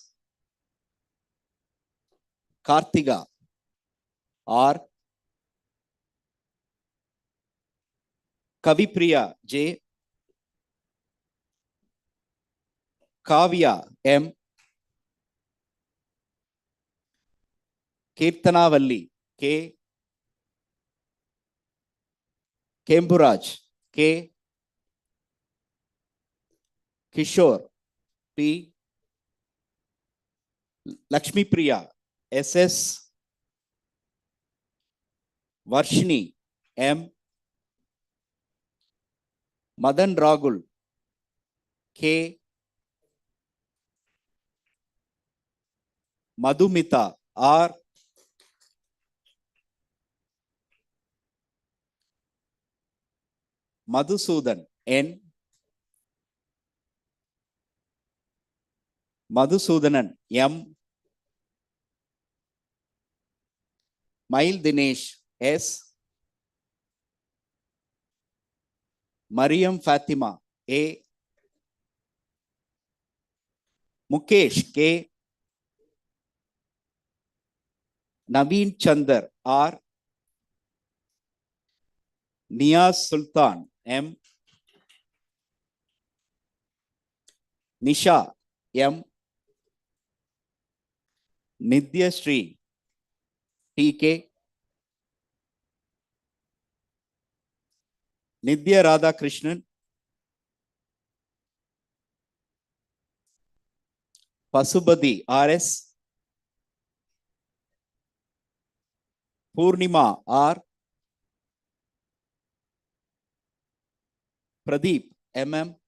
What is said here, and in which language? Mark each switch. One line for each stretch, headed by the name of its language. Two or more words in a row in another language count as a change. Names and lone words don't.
English: Kartiga R, Kavipriya J, Kavya M, Kirtanavalli K, Kemburaj K, Kishore P, Lakshmi Priya SS, Varshini M, Madan Ragul K, Madhumita R, Madhusudan N, Madhusudanan M, Mail Dinesh S, Mariam Fatima A, Mukesh K, Naveen Chandar R, Niyaz Sultan M, Nisha M, Nidya Sri TK, Nidya Radha Krishnan, Pasubadi RS, Purnima R, Pradeep MM,